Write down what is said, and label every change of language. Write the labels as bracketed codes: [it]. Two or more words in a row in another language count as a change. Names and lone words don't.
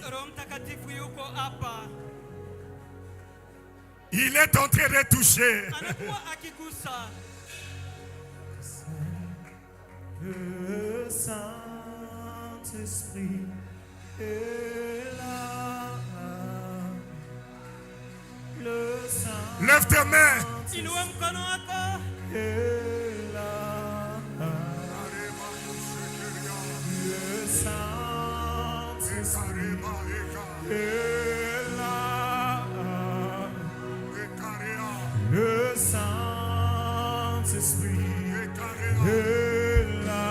[sw] Roho Mtakatifu yuko hapa. [fr] Il est en train de toucher. [sw] Anakuwa akigusa. [fr] Le Saint-Esprit est là. Le Saint-Esprit Lève tes mains. [sw] Inua mkono wako. [fr] est là. Le Saint-Esprit est là. Le Saint-Esprit est là.